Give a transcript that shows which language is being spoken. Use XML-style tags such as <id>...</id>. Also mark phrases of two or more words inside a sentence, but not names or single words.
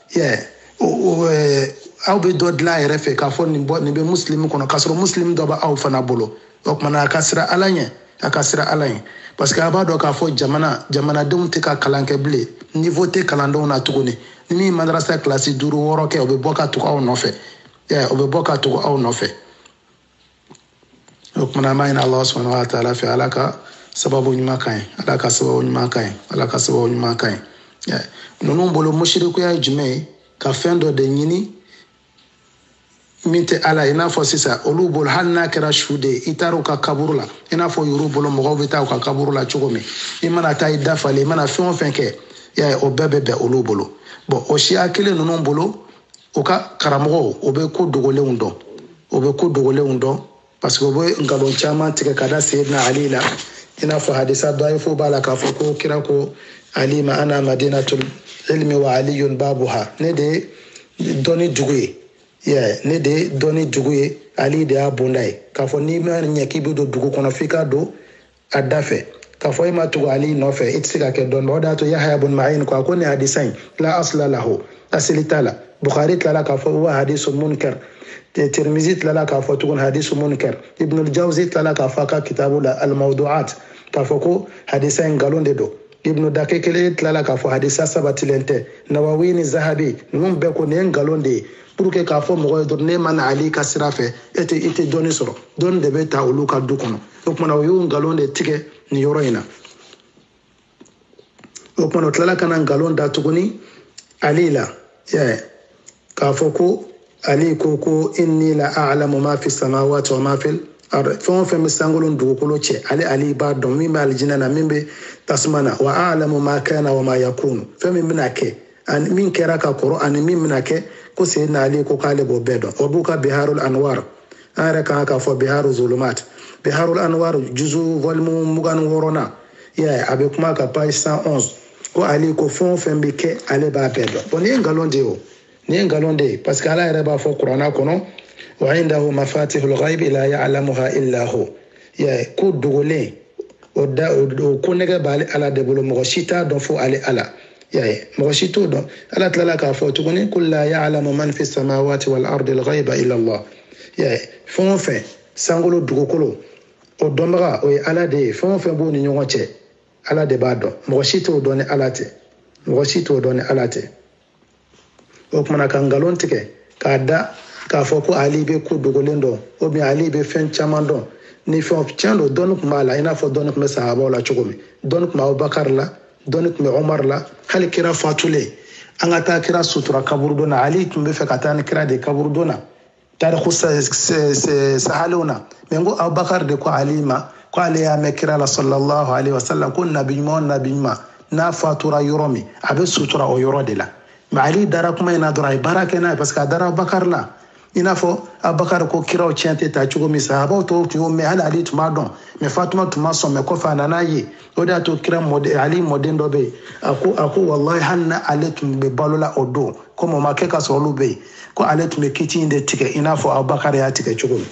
<bm>aw bɛ dɔ dilan a yɛrɛ fɛ k'a fɔ nin bɛ Muslim kɔnɔ k'a sɔrɔ Muslim dɔ b'aw fana bolo o kumana a ka sira ala ɲɛ</bm> <fr>parce que</fr> <bm>a b'a dɔn k'a fɔ jamanadenw tɛ ka kalan kɛ bilen niveau tɛ kalandenw na tuguni ni min madrasa kilasi 5 6 kɛ o bɛ bɔ ka tugu aw nɔfɛ o kumana an b'a ɲini Allah</bm> <ar>سبحانه وتعالى</ar> <bm>fɛ ala ka sababu ɲuman kan ye ala ka sababu ɲuman kan ye ninnu bolo mushrikuya ye jumɛn ye ka fɛn dɔ de ɲini min tɛ ala i n'a fɔ sisan olu bolo hali n'a kɛra su de ye i taara u ka kaburu la i n'a fɔ yuru bolo mɔgɔw bɛ taa u ka kaburu la cogo min i mana taa i dafalen i mana fɛn o fɛn kɛ o bɛɛ bɛ bɛn olu bolo bon o siya kelen ninnu bolo u ka karamɔgɔw o bɛ ko dogolenw dɔn</bm> <fr>parce que</fr> <bm>o bɛ nkalon caman tigɛ ka da Seydina Ali la i n'a fɔ hadisa dɔyifo b'a la k'a fɔ ko kira ko Ali ma</bm> <ar>أنا مدينة العلم وعلي بابها</ar> <bm>ne de ye dɔnni dugu ye Ali de y'a bonda ye k'a fɔ n'i ma ɲɛ k'i bɛ don dugu kɔnɔ f'i ka don a da fɛ k'a fɔ i ma tugu Ali nɔfɛ i tɛ se ka kɛ dɔnni o de y'a to Yahya bun Ma'in ko a ko nin hadisa in la</bm> <ar>أصل له</ar> <bm>asili t'a la Bukhari tilala k'a fɔ o</bm> <ar>حديث منكر,</ar> <bm>Tirmizi tilala k'a fɔ tugun</bm> <ar>حديث منكر,</ar> <bm>Ibn al-Jawzi tilala k'a fɔ a ka kitabu la al-Mawdu'at k'a fɔ ko hadisa in nkalon de don. Ibn Dakekele tilala k'a fɔ hadisa sabatilen tɛ. Nawawi ni Zahabi ninnu bɛɛ ko nin ye nkalon de ye</bm> <fr>pour que</fr> <bm>k'a fɔ mɔgɔ ye dɔrɔn ne ma na Ali ka sira fɛ e tɛ dɔnni sɔrɔ, dɔnni de bɛ ta olu ka du kɔnɔ. O kumana o y'o nkalon de tigɛ nin yɔrɔ in na. O kumana o tilala ka na nkalon da tuguni Ali la, k'a fɔ ko Ali ko ko</bm> <ar>إني لأعلم ما في السماوات وما في الأرض.</ar> <bm>Fɛn o fɛn bɛ sankolo dugukolo cɛ ale b'a dɔn, min bɛ alijinɛ na min bɛ tasuma na.</bm> <ar>وأعلم ما كان وما يكون,</ar> <bm>fɛn min bɛna kɛ ani min kɛra ka kɔrɔ ani min bɛna kɛ, ko Seydina Ali ko k'ale b'o bɛɛ dɔn. O b'u ka Biharul Anwar, an yɛrɛ kan k'a fɔ Biharul Zulumat. Biharul Anwar juzu volume 26 a bɛ kuma ka page 111 ko Ali ko fɛn o fɛn bɛ kɛ ale b'a bɛɛ dɔn. Bon nin ye nkalon de ye o, nin ye nkalon de ye parce que Ala yɛrɛ b'a fɔ Kurana kɔnɔ</bm> <ar>وعنده مفاتح الغيب لا يعلمها إلا هو.</ar> <bm>Ko dogolen o ko nɛgɛ b'ale Ala de bolo, mɔgɔ si t'a dɔn fo ale Ala. Mɔgɔ si t'o dɔn. Ala tilala k'a fɔ tuguni</bm> <ar>قل لا يعلم من في السماوات والأرض الغيب إلا الله.</ar> <bm>Fɛn o fɛn sankolo dugukolo o dɔnbaga o ye Ala de ye. Fɛn o fɛn b'o ni ɲɔgɔn cɛ Ala de b'a dɔn. Mɔgɔ si t'o dɔn ni Ala tɛ. Mɔgɔ si t'o dɔn ni Ala tɛ. O kumana ka nkalon tigɛ k'a da k'a fɔ ko Ali bɛ ko dogolen dɔn</bm> <fr>ou bien</fr> <bm>Ali bɛ fɛn caman dɔn. Ni fɛn tiɲɛ don dɔnni tun b'a la i n'a fɔ dɔnni tun bɛ sahabaw la cogo min. Dɔnni tun bɛ Abubakar la, dɔnni tun bɛ Omar la, hali kira fatulen an ka taa kira sutura kaburu donna. Ali tun bɛ fɛ ka taa ni kira de kaburu donna tariku sahalenw na. Mais n ko Abubakar de ko Ali ma ko ale y'a mɛn kira la</bm> <ar>صلى الله عليه وسلم</ar> <bm>ko nabi ɲuman o nabi ɲuman n'a fatura yɔrɔ min a bɛ sutura o yɔrɔ de la. Mais Ali dara kuma in na dɔrɔn a ye baara kɛ n'a ye parce que a dara Abubakar la. I n'a fɔ Abubakar ko kiraw tiɲɛ tɛ taa cogo min, sahabaw tɔw tun y'o mɛn, hali Ali tun b'a dɔn, mais Fatuma tun ma sɔn, mais kɔfɛ a nana ye. O de y'a to kira Ali mɔden dɔ bɛ yen a ko wallahi hali na ale tun bɛ balola o don komi o ma kɛ ka sɔrɔ olu bɛ yen, ko ale tun bɛ kiti in de tigɛ i n'a fɔ Abubakar y'a tigɛ cogo min.</bm>